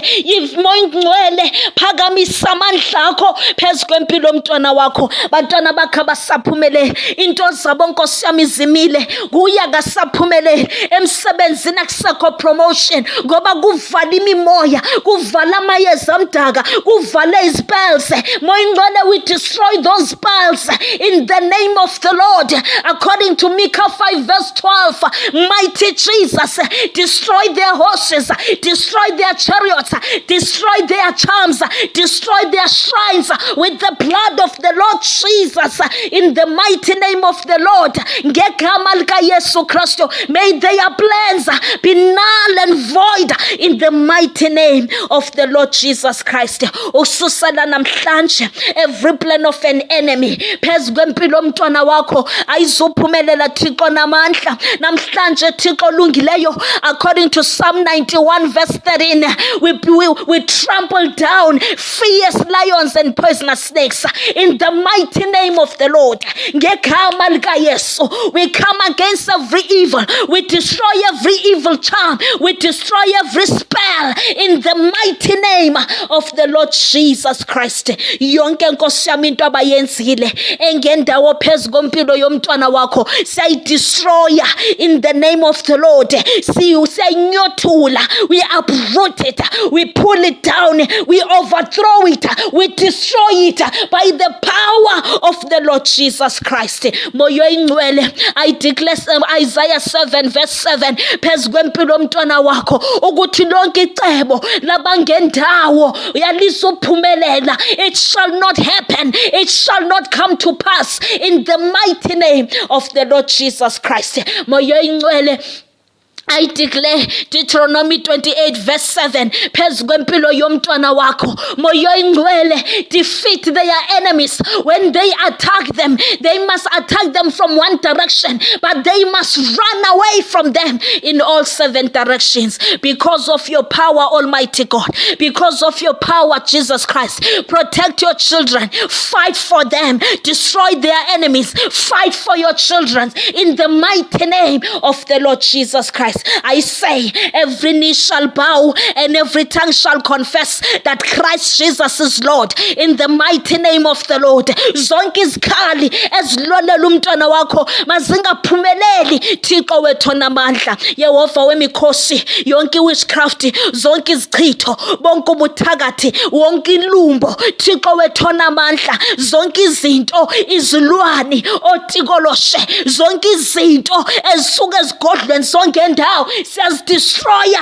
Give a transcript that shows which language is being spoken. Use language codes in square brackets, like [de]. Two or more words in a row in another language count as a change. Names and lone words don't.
[xh] Moya ingcwele, phakamisa amandla akho phezu kwempilo yomntwana wakho. Bantwana bakhe basaphumelele, into zabo Nkosi yami izimile, kuye akasaphumelele emsebenzini, akusekho promotion ngoba kuvala imimoya, kuvala amayeza amdaka, kuvala ispells. Moya ingcwele, [en] we destroy those spells in the name of the Lord. According to Micah 5 verse 12, mighty Jesus, destroy their horses, destroy their chariots, destroy their charms, destroy their shrines with the blood of the Lord Jesus, in the mighty name of the Lord. [xh] Ngegama likaYesu Kristu, [en] may their plans be null and void in the mighty name of the Lord Jesus Christ. [xh] Ususela namhlanje [en] every plan of an enemy [xh] phezu kwempilo yomntwana wakho ayizuphumelela Thixo namandla. Namhlanje Thixo olungileyo, [en] according to Psalm 91 verse 13, we trample down fierce lions and poisonous snakes in the mighty name of the Lord. [xh] Ngegama likaYesu, [en] we come against every evil, we destroy every evil charm, we destroy every spell in the mighty name of the Lord Jesus Christ. [xh] Yonke Nkosi yami into abayenzile engendawo phezu kompilo yomntwana wakho siyayidestroya [en] in the name of the Lord. Siyinyothula, we uproot it, we pull it down, we overthrow it, we destroy it by the power of the Lord Jesus Christ. [xh] Moyo ingcwele, [en] I declare Isaiah 7 verse 7 [xh] phezu kwempilo yomntwana wakho ukuthi lonke icebo labangendawo yalisuphumelela. [en] It shall not happen, it shall not come to pass in the mighty name of the Lord Jesus Christ. [xh] Moyo ingcwele, [en] I declare Deuteronomy 28 verse 7 [xh] phezu kwempilo yomntwana wakho. Moyo ingcwele, [en] defeat their enemies. When they attack them, they must attack them from one direction, but they must run away from them in all 7 directions. Because of your power, Almighty God, because of your power, Jesus Christ, protect your children, fight for them, destroy their enemies, fight for your children in the mighty name of the Lord Jesus Christ. I say every knee shall bow and every tongue shall confess that Christ Jesus is Lord in the mighty name of the Lord. [xh] Zonke izikhali ezilolela umntwana wakho mazingaphumeleli Thixo wethu onamandla. Yehova wemikhosi, yonke witchcraft, zonke izichitho, bonke ubuthakathi, wonke ilumbo Thixo wethu onamandla, zonke izinto, izilwane, otikoloshe, zonke izinto ezisuka ezigodlweni zonke siyazidestroya.